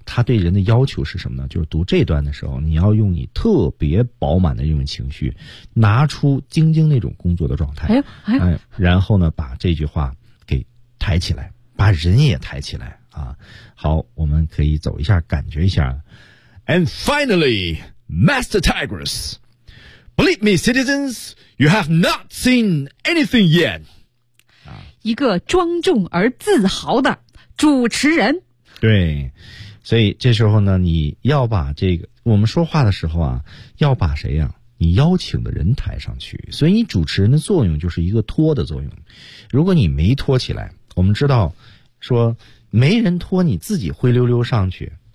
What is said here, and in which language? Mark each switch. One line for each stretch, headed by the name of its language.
Chinese: 他对人的要求是什么呢？就是读这段的时候，你要用你特别饱满的这种情绪，拿出晶晶那种工作的状态。然后呢，把这句话抬起来，把人也抬起来啊！好，我们可以走一下，感觉一下。
English: And finally, Master Tigress, believe me, citizens, you have not seen anything yet.
Chinese: 一个庄重而自豪的主持人。对，所以这时候呢，你要把这个，我们说话的时候啊，要把谁呀、啊？你邀请的人抬上去。所以你主持人的作用就是一个托的作用。如果你没托起来，我们知道说没人托你自己灰溜溜上去。